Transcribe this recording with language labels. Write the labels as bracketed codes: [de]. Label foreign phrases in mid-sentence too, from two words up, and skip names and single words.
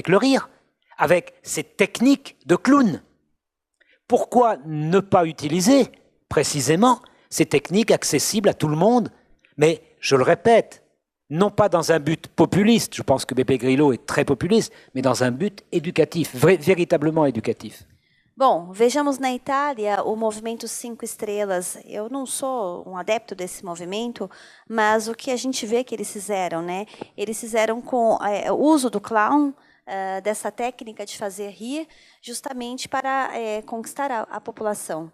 [fr] Avec le rire, avec ses techniques de clown. Pourquoi ne pas utiliser précisément ces techniques accessibles à tout le monde? Mais je le répète, non pas dans un but populiste, je pense que Beppe Grillo est très populiste, mais dans un but éducatif, véritablement éducatif. [pt] Bom, vejamos na Itália o movimento 5 estrelas. Eu não sou um adepto desse movimento, mas o que a gente vê que eles fizeram, né? Eles fizeram com o uso do clown, dessa técnica de fazer rir, justamente para conquistar a população.